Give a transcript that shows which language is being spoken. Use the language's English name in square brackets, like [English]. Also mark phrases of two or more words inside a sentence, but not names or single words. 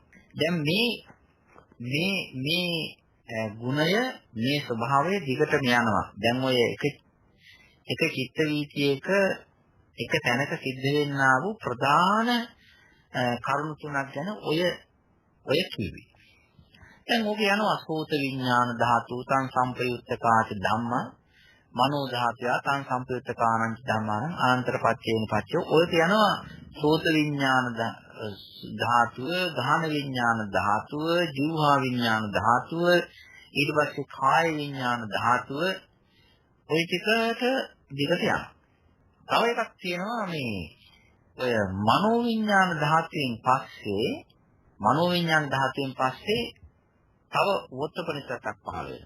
[Sinhala] දැන් මේ ගුණය මේ ස්වභාවය දිගටම යනවා. දැන් ඔය එක චිත්ත වීතියක එක තැනක සිද්ධ වෙන්නා වූ ප්‍රධාන කරුණු තුනක් ගැන ඔය කිව්වේ. දැන් ඔක යනවා [Pali] සෝත විඥාන ධාතු සංසම්පයුත්තකාච ධම්ම, මනෝ ධාතුය සංසම්පයුත්තකානං ධම්මාන අනන්තර පච්චේන පච්චය. [Sinhala] ඔය යනවා සෝත විඥාන ධාතුව, ගාහන විඥාන ධාතුව, ජීවහා විඥාන ධාතුව, ඊට පස්සේ කාය විඥාන ධාතුව, ඔය ටිකට දිගට යනවා. තව එකක් තියෙනවා මේ ඔය මනෝ විඥාන ධාතුවෙන් පස්සේ තව වොත්තපනිසක් පහළ වෙනවා.